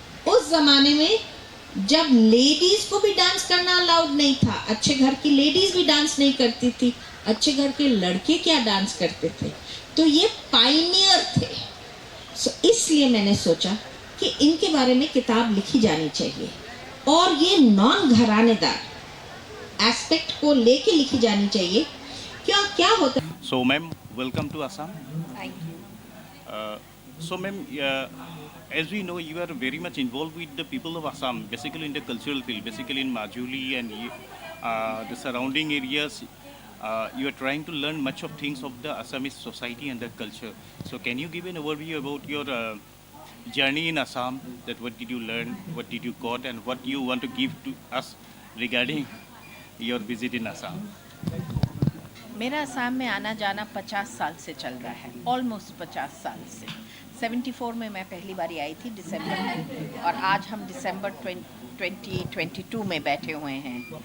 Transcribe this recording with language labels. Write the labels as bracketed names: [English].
[Hindi] उस ज़माने में जब लेडीज़ को भी डांस करना अलाउड नहीं था, अच्छे घर की लेडीज़ भी डांस नहीं करती थी, अच्छे घर के लड़के क्या डांस करते थे। तो ये पायनियर थे। इसलिए मैंने सोचा कि इनके बारे में किताब लिखी जानी चाहिए और ये नॉन घरानेदार एस्पेक्ट को लेके लिखी जानी चाहिए। क्या होता है। [English] So ma'am, welcome to Assam. Thank you. So ma'am, as we know, you are very much involved with the people of Assam, basically in the cultural field, basically in Majuli and the surrounding areas. You are trying to learn much of things of the Assamese society and the culture. So can you give an overview about your journey in Assam? That what did you learn, what did you got, and what you want to give to us regarding your visit in Assam? [Hindi] मेरा असम में आना जाना 50 साल से चल रहा है, almost 50 साल से। 74 में मैं पहली बारी आई थी दिसंबर में, और आज हम दिसंबर 2022 में बैठे हुए हैं।